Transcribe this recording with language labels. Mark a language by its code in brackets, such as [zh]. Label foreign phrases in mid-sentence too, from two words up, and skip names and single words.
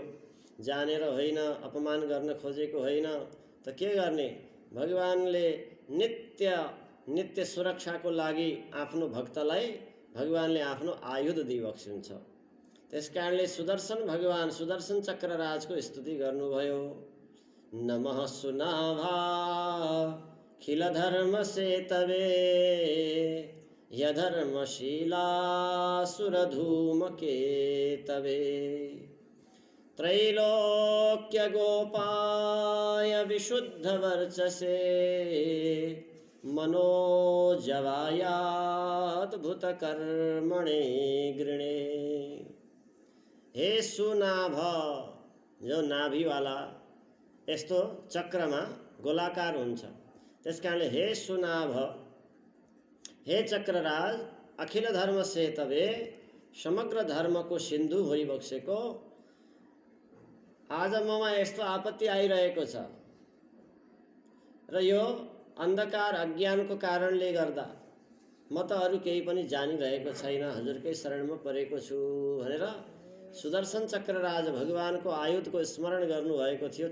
[ne] जानेर होइन, अपमान गर्न खोजेको होइन, त के गर्ने। भगवानले नित्य सुरक्षाको लागि आफ्नो भक्तलाई भगवानले आफ्नो आयुध दिइबक्सिन्छ। त्यसकारणले सुदर्शन भगवान सुदर्शन चक्रराजको स्तुति गर्नुभयो। [sa] नमः सुनाभा खिल धर्म सेतवे यधर्मशीला सुरधूम केतवे त्रैलोक्य गोपाय विशुद्ध वर्चसे मनोजवायाद्भुत कर्मणे गृणे। [ne] हे सुनाभ, जो नाभिवाला यस्तो चक्रमा गोलाकार हुन्छ, त्यसकारणले हे सुनाभ, हे चक्रराज, [sa] अखिल धर्म सेतवे, [ne] समग्र धर्मको सिन्धु होइबक्सेको, आज ममा यस्तो आपत्ति आइरहेको छ र यो अन्धकार अज्ञानको कारणले गर्दा म त अरू केही पनि जानिरहेको छैन, हजुरकै शरणमा परेको छु भनेर सुदर्शन चक्रराज भगवानको आयुधको स्मरण गर्नुभएको थियो।